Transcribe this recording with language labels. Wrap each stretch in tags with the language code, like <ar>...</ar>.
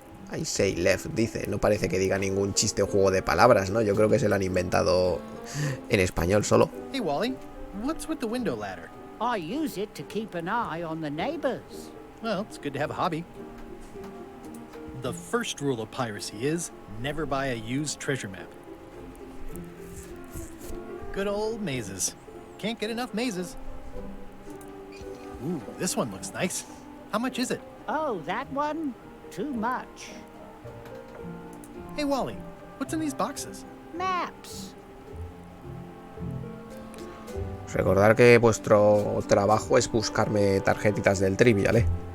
<en>I say left,</en> <es>dice. No parece que diga ningún chiste o juego de palabras, ¿no? Yo creo que se lo han inventado en español solo.</es> <en>Hey, Wally, what's with the window ladder? I use it to keep an eye on the neighbors. Well, it's good to have a hobby. The first rule of piracy is never buy a used treasure map. Good old mazes. Can't get enough mazes. Ooh, this one looks nice. How much is it? Oh, that one? Too much. Hey, Wally, what's in these boxes? Maps.</en> <es>Recordar que vuestro trabajo es buscarme tarjetitas del Trivial, ¿eh?</es>